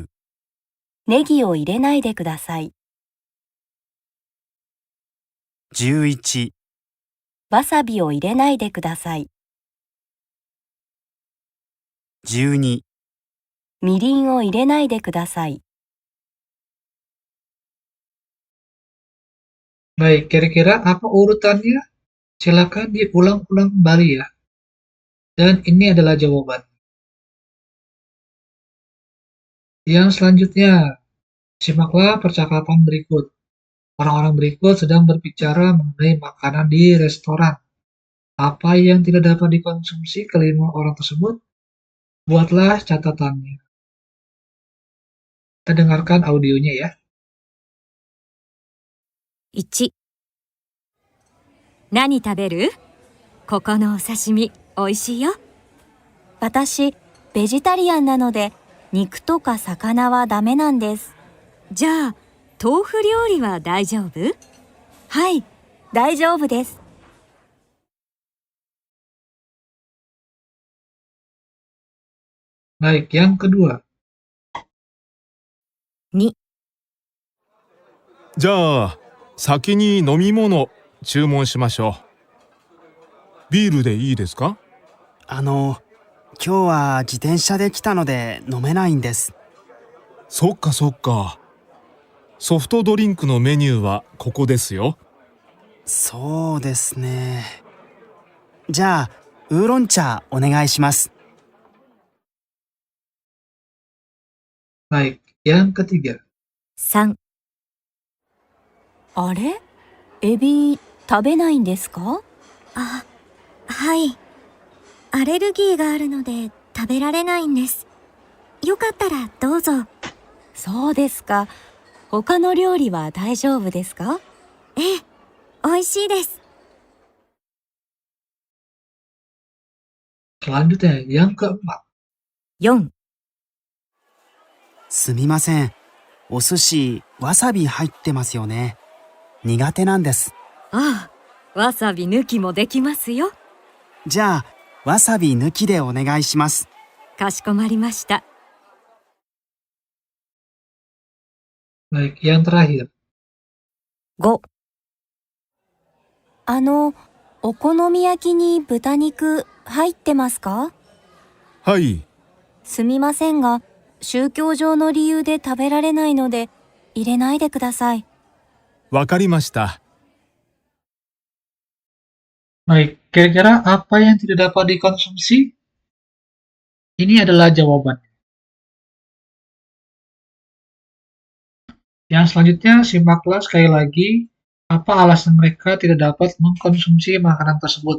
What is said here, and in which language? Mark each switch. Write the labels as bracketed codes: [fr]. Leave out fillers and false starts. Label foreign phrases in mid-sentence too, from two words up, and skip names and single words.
[ja] ネギを入れないでください。 11、わさびを入れないでください。 12、みりんを入れないでください。 [id] Baik, kira-kira apa urutannya? Silakan diulang-ulang kembali ya. Dan ini adalah jawaban. Yang selanjutnya, simaklah percakapan berikut. Orang-orang berikut sedang berbicara mengenai makanan di restoran. Apa yang tidak dapat dikonsumsi kelima orang tersebut? Buatlah catatannya. Kita dengarkan audionya ya. 1、 [ja] 何食べる？ここのお刺身、おいしいよ。私、ベジタリアンなので、肉とか魚はダメなんです。じゃあ、豆腐料理は大丈夫？はい、大丈夫です。 [id] Baik, yang kedua. 2、 [ja] じゃあ先に飲み物注文しましょう。ビールでいいですか？今日は自転車で来たので飲めないんです。そっかそっか。ソフトドリンクのメニューはここですよ。そうですね。じゃあ、ウーロン茶お願いします。 [id] Baik, yang ketiga. 3、 [ja] あれ？エビ、食べないんですか？あ、はい。アレルギーがあるので食べられないんです。よかったらどうぞ。そうですか。他の料理は大丈夫ですか？ええ、美味しいです。 [id] Selanjutnya, yang keempat. 4、 [ja] すみません。お寿司、わさび入ってますよね。苦手なんです。ああ、わさび抜きもできますよ。じゃあ、わさび抜きでお願いします。かしこまりました。 [id] Baik, yang terakhir. 5、 [ja] お好み焼きに豚肉入ってますか？はい。すみませんが、宗教上の理由で食べられないので、入れないでください。わかりました。 [id] Baik, kira-kira apa yang tidak dapat dikonsumsi? Ini adalah jawaban. Yang selanjutnya, simaklah sekali lagi apa alasan mereka tidak dapat mengkonsumsi makanan tersebut.